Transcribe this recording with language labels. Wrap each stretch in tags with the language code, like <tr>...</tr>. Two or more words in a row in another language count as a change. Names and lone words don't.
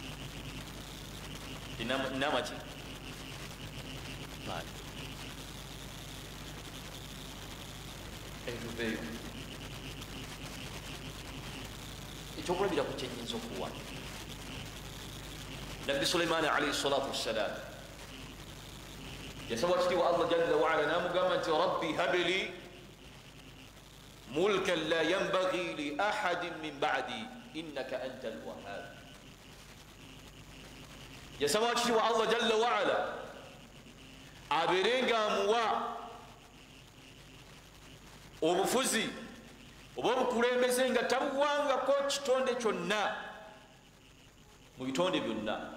<lg>inamaki maani etuveeyo ekyokulabira ku kyenyinza okuwa nabbi sulaimaani</lg> <ar>عليه الصلاة والسلام</ar> <lg>yasaba kitiibwa Allah</lg> <ar>جل وعلا</ar> <lg>namugamba nti</lg> <ar>رب هب لي ملكا لا ينبغي لأحد من بعدي إنك أنت الوهاب.</ar> <lg>yasaba kitiibwa Allah</lg> <ar>جل وعلا</ar> <lg>abeerenga amuwa obufuzi oba obukulembeze nga tabuwangako kitonde kyonna mu bitonde byonna.</lg>